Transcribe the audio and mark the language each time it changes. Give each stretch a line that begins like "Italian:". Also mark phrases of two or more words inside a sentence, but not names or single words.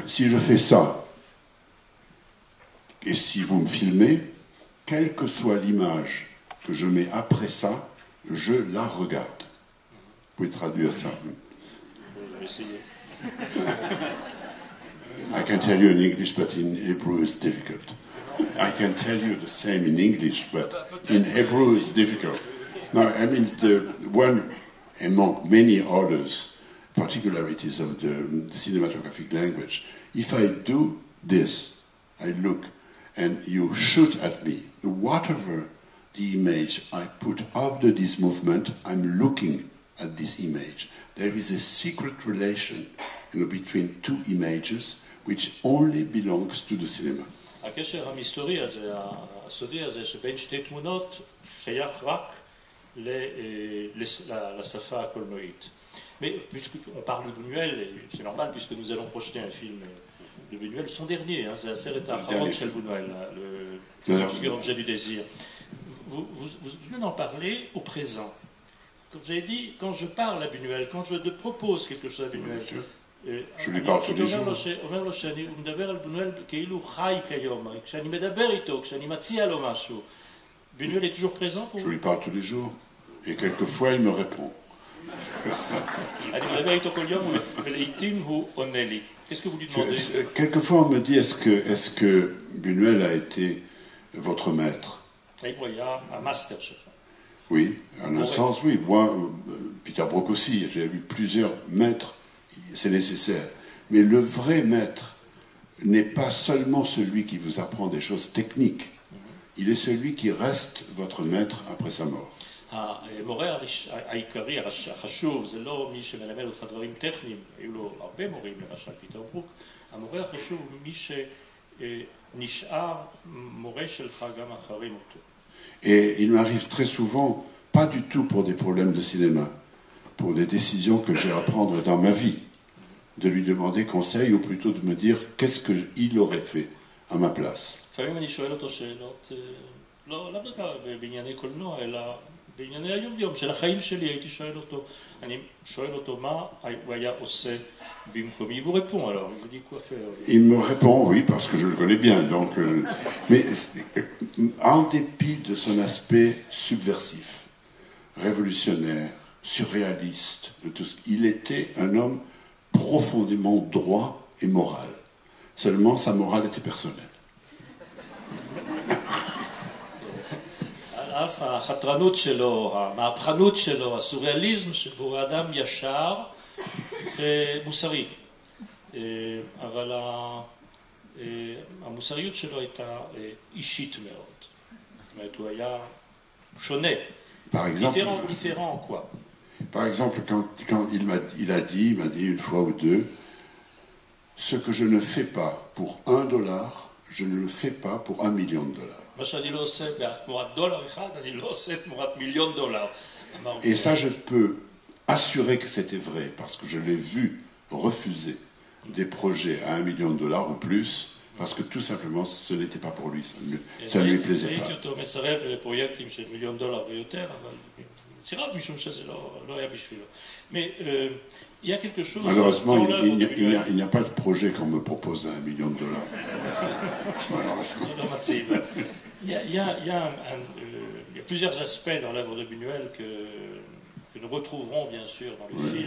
French: Si je fais ça, et si vous me filmez, quelle que soit l'image que je mets après ça, je la regarde. Vous pouvez traduire ça.
English: I can tell you in English, but in Hebrew it's difficult. I can tell you the same in English, but in Hebrew it's difficult. Now, I mean, the one among many others particularities of the cinematographic language, if I do this, I look, and you shoot at me, whatever the image I put after this movement, I'm looking at this image. There is a secret relation, between two images, which only belongs to the cinema.
Hebrew: הקשר המסתורי הזה, הסודי הזה, שבין שתי תמונות, שייך רק לשפה הקולנועית.
French: Mais puisqu'on parle de Buñuel, c'est normal puisque nous allons projeter un film de Buñuel, son dernier, hein, c'est
Hebrew: הסרט האחרון של Buñuel,
French: l'obscur objet du désir. Vous venez d'en parler au présent. Comme vous avez dit, quand je parle à Buñuel, quand je te propose quelque chose à Buñuel, je lui parle tous les jours.
Hebrew: אומר לו שאני מדבר על בונואל כאילו הוא חי כיום, כשאני מדבר איתו, כשאני מציע לו משהו,
French: Buñuel est toujours présent pour vous? Je lui parle tous les jours, et quelquefois il me répond.
Hebrew: אני מדבר איתו כל יום, ולעיתים הוא עונה לי.
French: Qu'est-ce que vous lui demandez? Quelquefois on me dit, est-ce que Buñuel a été votre maître?
Hebrew: האם הוא היה המאסטר שלך?
French: Oui, en un sens, oui. Moi, Peter Brook aussi, j'ai eu plusieurs maîtres, c'est nécessaire. Mais le vrai maître n'est pas seulement celui qui vous apprend des choses techniques. Il est celui qui reste votre maître après sa mort.
Hebrew: המורה העיקרי, החשוב, זה לא מי שמלמד אותך דברים טכניים, היו לו הרבה מורים, למשל פיטר ברוק. המורה החשוב הוא מי שנשאר מורה שלך גם אחרי מותו.
French: Et il m'arrive très souvent, pas du tout pour des problèmes de cinéma, pour des décisions que j'ai à prendre dans ma vie, de lui demander conseil ou plutôt de me dire qu'est-ce qu'il aurait fait à ma place.
Hebrew: לפעמים אני שואל אותו שאלות, לא דווקא בענייני קולנוע, אלא בענייני היום-יום של החיים שלי, הייתי שואל אותו, אני שואל אותו מה הוא היה עושה במקומי,
French: il vous répond alors, il vous dit quoi faire. Il me répond, oui, parce que je le connais bien, donc, mais en dépit de son aspect subversif, révolutionnaire, surréaliste, de tout il était un homme profondément droit et moral. Seulement, sa morale était personnelle.
Hebrew: על אף החתרנות שלו, המהפכנות שלו, הסוריאליזם שבו האדם ישר מוסרי. אבל המוסריות שלו הייתה אישית מאוד. זאת אומרת, הוא היה שונה.
French: Différent quoi. Par exemple, quand il a dit une fois ou deux, ce que je ne fais pas pour $1, je ne le fais pas pour $1 million.
Hebrew: מה שאני לא עושה תמורת דולר אחד, אני לא עושה תמורת $1 מיליון.
French: Et ça, je peux assurer que c'était vrai, parce que je l'ai vu refuser des projets à $1 million ou plus, parce que tout simplement, ce n'était pas pour lui, ça ne lui plaisait pas.
Hebrew: ראיתי אותו מסרב לפרויקטים של $1 מיליון ויותר, אבל סירב משום שזה לא היה בשבילו.
French: Mais il y a quelque chose... Malheureusement, il n'y a pas de projet qu'on me propose à $1 million. Malheureusement. Il y a plusieurs aspects dans l'œuvre de Buñuel que nous retrouverons bien sûr dans le film.